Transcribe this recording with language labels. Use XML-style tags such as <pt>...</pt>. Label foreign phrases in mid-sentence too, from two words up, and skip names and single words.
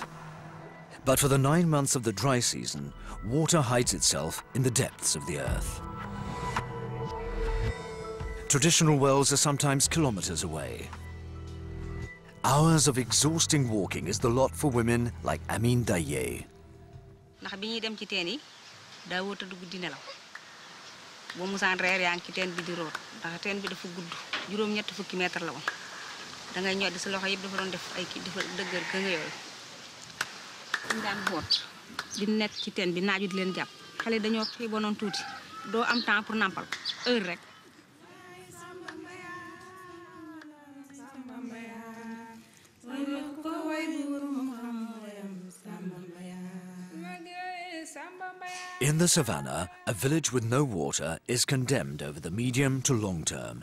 <en>But for the 9 months of the dry season, water hides itself in the depths of the earth. Traditional wells are sometimes kilometers away. Hours of exhausting walking is the lot for women like Amin Daye.</en> <wo>ndax bi ñuy dem ci teen yi daa wut a dugg di nelaw boo musaan reer yaa ngi ci teen bi di root ndax teen bi dafa gudd juróom-ñetti fukki mètre la woon da ngay ñoddi sa loxo yëpp dafa doon def ay kii dafa dëgër ka nga yooyu ñu daan boot di nekk ci teen bi naaju di leen jàpp xale dañoo xiiboon tuuti doo am</wo> <fr>temps pour</fr> <wo>nampal heure rek.</wo> <en>In the savannah, a village with no water is condemned over the medium to long term.</en>